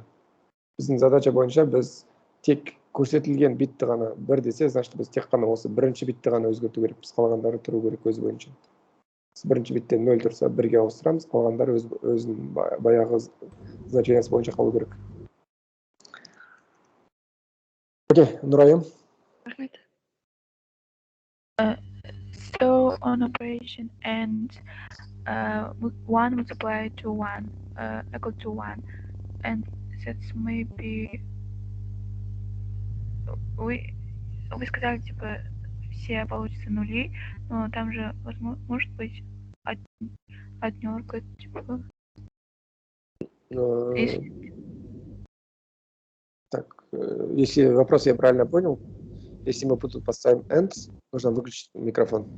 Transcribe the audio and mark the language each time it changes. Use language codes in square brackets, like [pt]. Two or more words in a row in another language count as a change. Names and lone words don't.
[kk] Біздің задача бойынша біз тек көрсетілген битті ғана 1 десе, значит, біз тек қана осы бірінші битті ғана өзгерту керекпіз, қалғандары тұру керек өз бойынша. Бірінші биттен 0 тұрса 1-ге ауыстырамыз, қалғандары өзінің баяғы значениясы бойынша қалу керек. Окей, Нұрайым. [en] So on operation and 1 multiplied to 1 equal to 1, and that's maybe [ru] вы сказали, типа, все получится нули, но там же может быть однерка, типа. Так, если вопрос я правильно понял, если мы тут поставим end, нужно выключить микрофон.